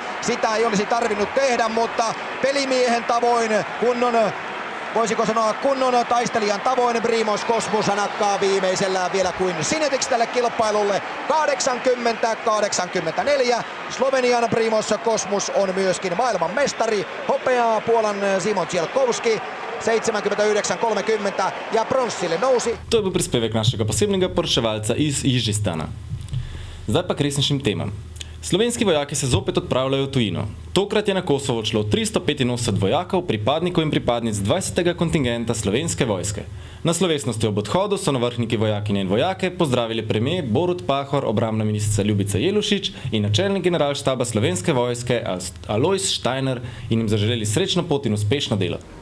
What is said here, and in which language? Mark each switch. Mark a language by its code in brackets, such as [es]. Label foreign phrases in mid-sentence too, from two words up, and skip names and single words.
[fi] Sitä ei olisi tarvinnut tehdä, mutta pelimiehen tavoin voisiko sanoa kunnon taistelijan tavoin Primož Kozmus nakkaa viimeisellään vielä kuin sinetiksi tälle kilpailulle 80-84. Slovenian Primož Kozmus on myöskin maailman mestari. Hopeaa Puolan Szymon Cielkowski 79-30 ja pronssille nousi. [sl] To je bil prispevek našega posebnega poročevalca iz Ižistana. Zdaj pa k resnejšim temam. Slovenski vojaki se zopet odpravljajo v tujino. Tokrat je na Kosovo odšlo 385 vojakov, pripadnikov in pripadnic 20. kontingenta Slovenske vojske. Na slovesnosti ob odhodu so navrhniki vojakinje in vojake pozdravili premier Borut Pahor, obrambna ministrica Ljubica Jelušič in načelnik generalštaba Slovenske vojske Alojz Štajner in jim zaželeli srečno pot in uspešno delo.